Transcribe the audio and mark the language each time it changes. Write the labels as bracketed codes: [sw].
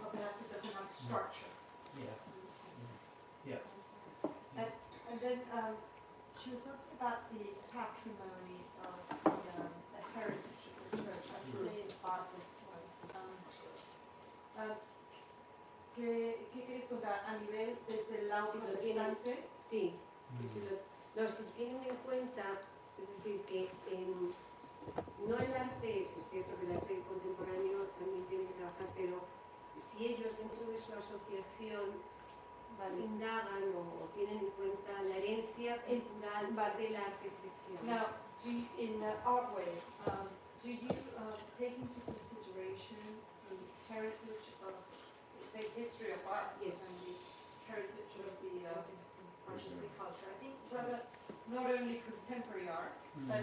[en] Otherwise it doesn't have structure. Yeah. And then she was asking about the patrimony of the heritage of the church. I would say in Basel twice. [es] ¿Qué queréis contar a nivel desde el lado protestante? Sí. Si tienen en cuenta, es decir, que no el arte, es cierto que el arte contemporáneo también tiene que trabajar, pero si ellos dentro de esos asociación indagan o tienen en cuenta la herencia cultural del arte cristiano? [en] Now, in Artway, do you take into consideration the heritage of, let's say, history of art Yes. and the heritage of the artistic culture? I think rather not only contemporary art, but